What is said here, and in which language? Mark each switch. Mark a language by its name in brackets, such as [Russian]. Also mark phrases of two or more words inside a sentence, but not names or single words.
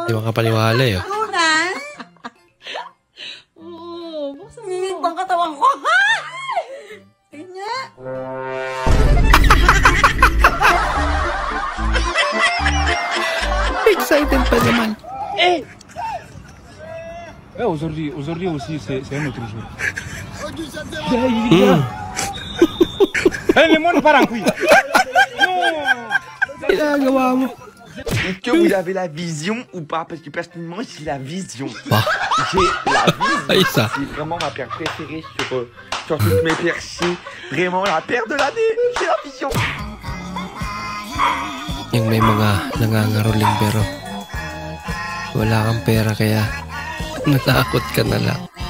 [Filipino] Di makapaniwala eh. Tunay? Oo, buksan mo. Minit bang katawan ko? Tingnan! Excited pa naman. [French] Aujourd'hui aussi, c'est un autre jour. Le monde part en couille. [Filipino] Ginagawa mo. [French] Est-ce que vous avez la vision ou pas? Parce que personnellement, j'ai la vision. Bah. J'ai la Ay, vision. ça. C'est vraiment ma paire préférée sur toutes mes paires. C'est vraiment la paire de l'année. J'ai la vision. [Filipino] Yung may mga nangangaroling pero wala kang pera kaya natakot ka na lang.